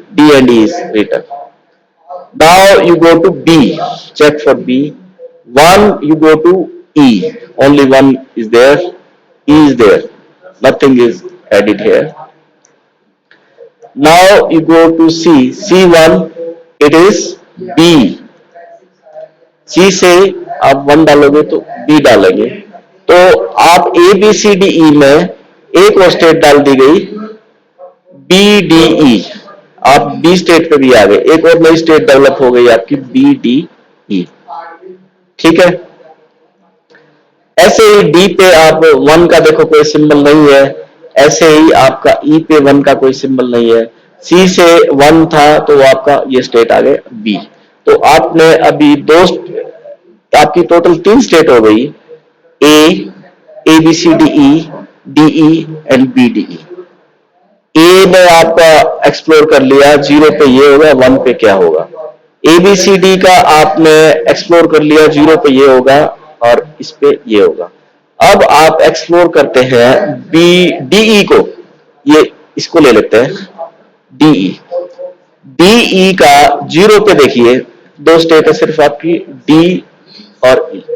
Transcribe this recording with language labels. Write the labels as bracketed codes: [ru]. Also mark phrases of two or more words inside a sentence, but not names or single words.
[en] D and E is written. Now you go to B. Check for B. 1 you go to E. Only 1 is there. E is there, nothing is added here. Now you go to C, C1, it is B. [hi] C से आप 1 डालोगे तो B डालेंगे, तो आप A B C D E में एक और स्टेट डाल दी गई B D E, आप B स्टेट पे भी आ गए, एक और नई स्टेट डेवलप हो गई आपकी B D E। ठीक है, ऐसे ही D पे आप 1 का देखो कोई सिंबल नहीं है, ऐसे ही आपका E पे 1 का कोई सिंबल नहीं है, C से 1 था तो आपका ये स्टेट आ गए B। तो आपने अभी आपकी टोटल 3 स्टेट हो गई, A B C D E, D E एंड B D E। ए में आपका एक्सप्लोर कर लिया, 0 पे ये होगा, 1 पे क्या होगा। ABCD का आपने एक्सप्लोर कर लिया, 0 पे ये होगा और इस पे ये होगा। अब आप एक्सप्लोर करते हैं DE को, ये इसको ले लेते हैं DE का 0 पे देखिए 2 स्टेट है सिर्फ आपकी D और E।